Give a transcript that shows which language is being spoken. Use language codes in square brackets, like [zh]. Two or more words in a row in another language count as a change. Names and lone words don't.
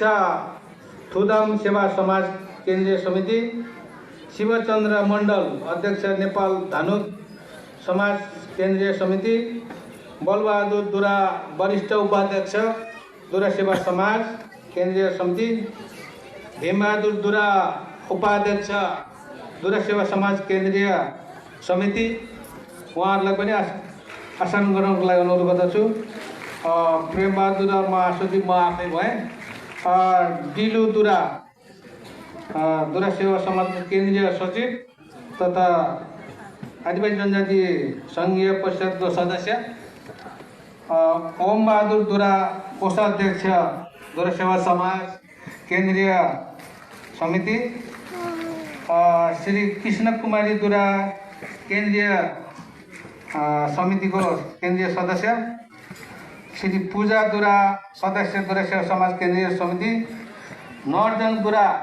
[ne] थुदाम सेवा समाज केन्द्रीय समिति शिवचन्द्र मण्डल अध्यक्ष नेपाल धानुक समाज केन्द्रीय समिति बलबहादुर दुरा वरिष्ठ उपाध्यक्ष दुरा सेवा समाज केन्द्रीय समिति भीमबहादुर दुरा उपाध्यक्ष दुरा सेवा समाज केन्द्रीय समिति उहाँहरूलाई पनि आसन गराउनको लागि अनुरोध गर्दछु। प्रेमबहादुर महासचिव म आफै भएँ। डिलु दुरा सेवा समाजको केन्द्रीय सचिव तथा आदिवासी जनजाति सङ्घीय परिषदको सदस्य ओम बहादुर दुरा कोषाध्यक्ष दुरा सेवा समाज केन्द्रीय समिति, श्री कृष्ण कुमारी दुरा केन्द्रीय समितिको केन्द्रीय सदस्य, श्री पूजा दुरा सदस्य दुरा सेवा समाज केन्द्रीय समिति, नर्जन दुरा